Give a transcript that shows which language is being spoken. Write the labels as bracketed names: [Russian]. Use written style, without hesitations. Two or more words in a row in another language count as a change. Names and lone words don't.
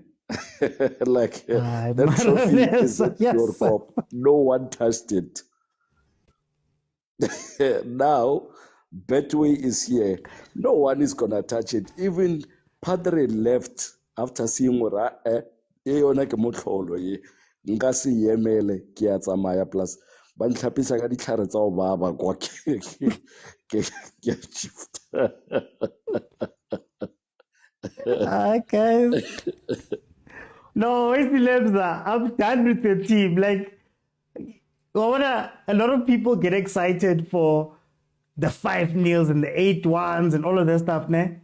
[English] Like that trophy is at your top. No one touched it. Now Betway is here. No one is gonna touch it. Even Padre left after seeing [Tswana] ora yona ke motlholo ye. Nka se emele ke a tsamaya plus ba ntlhapisa ka ditlhare tsa go baba kwa ke shift. [English] Guys. No, it's Lebza. I'm done with the team. Like, a lot of people get excited for the 5-0s and the 8-1s and all of that stuff, ne?